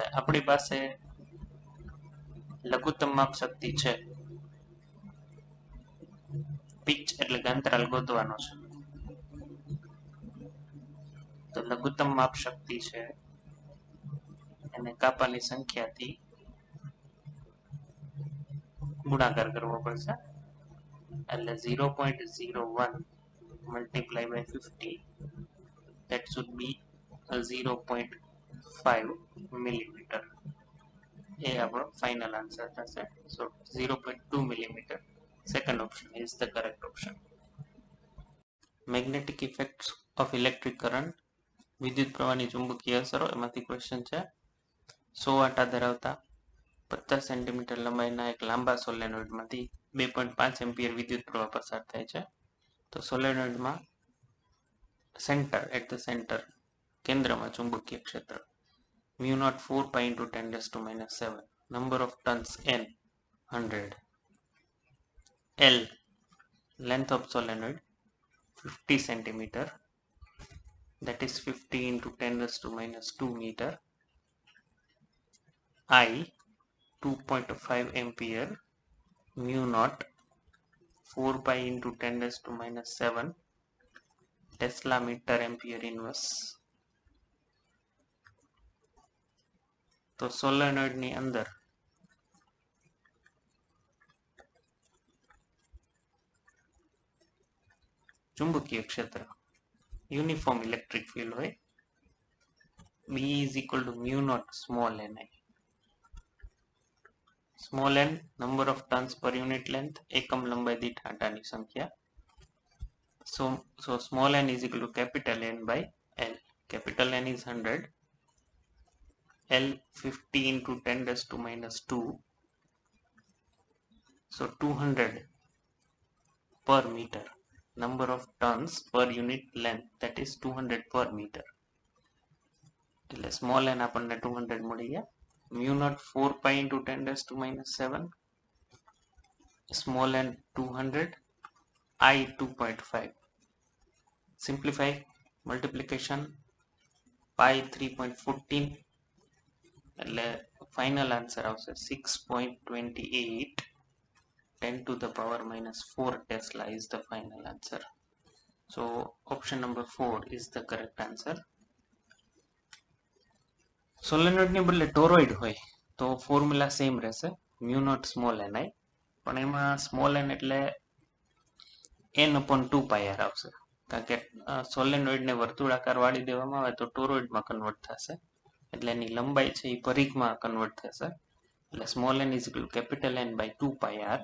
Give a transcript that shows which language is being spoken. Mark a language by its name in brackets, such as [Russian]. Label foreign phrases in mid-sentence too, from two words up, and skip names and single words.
[Gujarati] આપણી પાસે લઘુત્તમ માપ શક્તિ છે, પિચ એટલે કે અંતરાલ ગોતવાનો છે. તો લઘુત્તમ માપ શક્તિ છે એને કાપાની સંખ્યાથી ગુણાકાર કરવો પડશે, એટલે 0.01 [English] multiply by 50, that should be 0.5 millimeter. [Gujarati] એ આપણો [English] final answer [Gujarati] થશે. [English] સો 0.2 millimeter, second option is the correct option. magnetic effects of electric current, [Gujarati] વિદ્યુત પ્રવાહની ચુંબકીય અસરો, એમાંથી ક્વેશ્ચન છે. 100 આંટા ધરાવતા 50 સેન્ટીમીટર લંબાઈના એક લાંબા સોલેનોઇડમાંથી 2.5 એમ્પિયર વિદ્યુત પ્રવાહ પસાર થાય છે. તો સોલેનોઇડમાં સેન્ટર કેન્દ્રમાં ચુંબકીય ક્ષેત્ર [English] μ0 4 pi into 10⁻⁷, number of turns n 100, L length of solenoid 50 centimeter, that is 50 into 10⁻² meter, I 2.5 ampere, μ0 4 pi into 10⁻⁷ Tesla meter ampere inverse. [Gujarati] તો સોલેનોઇડની અંદર ચુંબકીય ક્ષેત્ર [English] uniform electric field [Gujarati] હોય. [English] B is equal to μ0 small ni. Small n number of turns per unit length, [Gujarati] એકમ લંબાઈ દીઠ આંટાની સંખ્યા. [English] So small n is equal to capital N by L. Capital N is 100, L 50 into 10⁻², so 200 per meter. Number of turns per unit length, that is 200 per meter. [Gujarati] એટલે સ્મોલ n આપણને 200 મળી ગયા. [English] μ0 4 pi into 10⁻⁷, small n 200, I 2.5. Simplify, multiplication, pi 3.14 એટલે final answer આવશે 6.28. 10 to the power minus 4 Tesla is the final answer. So option number 4 is the correct answer. [Gujarati] સોલેનોઇડની બદલે ટોરોઇડ હોય તો [English] formula same [Gujarati] રહેશે, [English] mu naught small n i, [Gujarati] પણ એમાં [English] small n [Gujarati] એટલે n/2πr આવશે, કારણ કે સોલેનોઇડને વર્તુળાકાર વાળી દેવામાં આવે તો ટોરોઇડમાં કન્વર્ટ થશે, એટલે એની લંબાઈ છે એ પરિઘમાં કન્વર્ટ થશે, એટલે [English] small n is equal capital N/ [Gujarati] 2πr.